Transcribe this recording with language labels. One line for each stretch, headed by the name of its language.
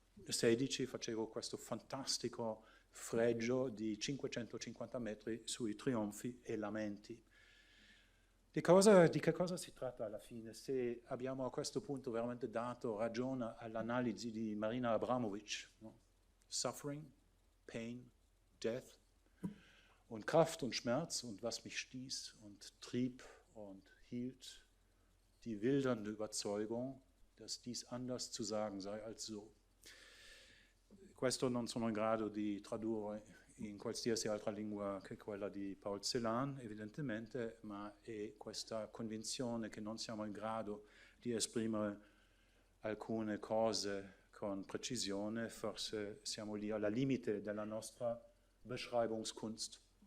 Italian: 2016 facevo questo fantastico fregio di 550 metri sui trionfi e lamenti. Di che cosa si tratta alla fine? Se abbiamo a questo punto veramente dato ragione all'analisi di Marina Abramovic, no?
English: Suffering, Pain, Death
German: und Kraft und Schmerz und was mich stieß und trieb und hielt, die wildernde Überzeugung, dass dies anders zu sagen sei als so.
Italian: Questo non sono in grado di tradurre in qualsiasi altra lingua che quella di Paul Celan, evidentemente, ma è questa convinzione che non siamo in grado di esprimere alcune cose con precisione, forse siamo lì alla limite della nostra Beschreibungskunst.